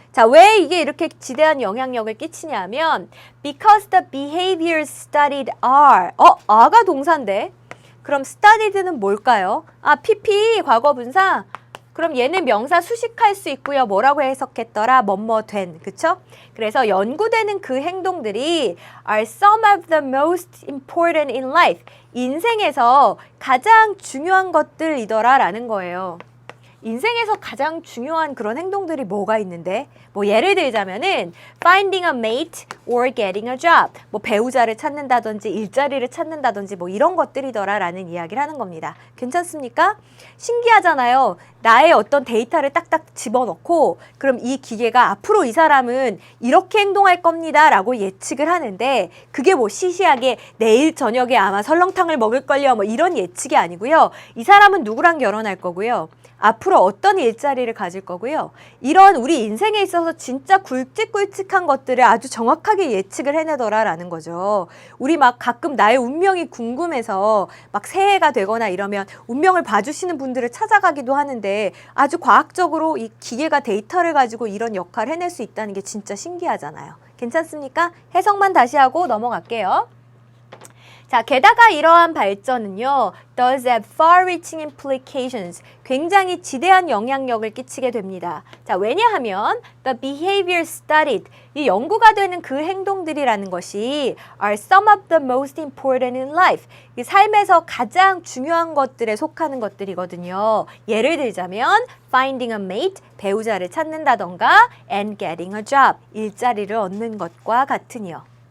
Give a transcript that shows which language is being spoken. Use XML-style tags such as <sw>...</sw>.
<ko>자, 왜 이게 이렇게 지대한 영향력을 끼치냐면</ko> <en>because the behaviors studied are</en> <ko>are가 동사인데 그럼 studied는 뭘까요? 아, PP 과거분사. 그럼 얘는 명사 수식할 수 있고요. 뭐라고 해석했더라? 뭐뭐 된. 그쵸? 그래서 연구되는 그 행동들이</ko> <en>are some of the most important in life.</en> <ko>인생에서 가장 중요한 것들이더라 라는 거예요. 인생에서 가장 중요한 그런 행동들이 뭐가 있는데? 뭐 예를 들자면은</ko> <en>finding a mate or getting a job.</en> <ko>뭐 배우자를 찾는다든지 일자리를 찾는다든지 뭐 이런 것들이더라 라는 이야기를 하는 겁니다. 괜찮습니까? 신기하잖아요. 나의 어떤 데이터를 딱딱 집어넣고 그럼 이 기계가 앞으로 이 사람은 이렇게 행동할 겁니다 라고 예측을 하는데 그게 뭐 시시하게 내일 저녁에 아마 설렁탕을 먹을걸요 뭐 이런 예측이 아니고요. 이 사람은 누구랑 결혼할 거고요. 앞으로 어떤 일자리를 가질 거고요. 이런 우리 인생에 있어서 진짜 굵직굵직한 것들을 아주 정확하게 예측을 해내더라라는 거죠. 우리 막 가끔 나의 운명이 궁금해서 막 새해가 되거나 이러면 운명을 봐주시는 분들을 찾아가기도 하는데 아주 과학적으로 이 기계가 데이터를 가지고 이런 역할을 해낼 수 있다는 게 진짜 신기하잖아요. 괜찮습니까? 해석만 다시 하고 넘어갈게요. 자, 게다가 이러한 발전은요,</ko> <en>does have far-reaching implications.</en> <ko>굉장히 지대한 영향력을 끼치게 됩니다. 자, 왜냐하면</ko> <en>the behavior studied,</en> <ko>이 연구가 되는 그 행동들이라는 것이</ko> <en>are some of the most important in life.</en> <ko>이 삶에서 가장 중요한 것들에 속하는 것들이거든요. 예를 들자면</ko> <en>finding a mate,</en> <ko>배우자를 찾는다던가</ko> <en>and getting a job,</en> <ko>일자리를 얻는 것과 같으니요.</ko>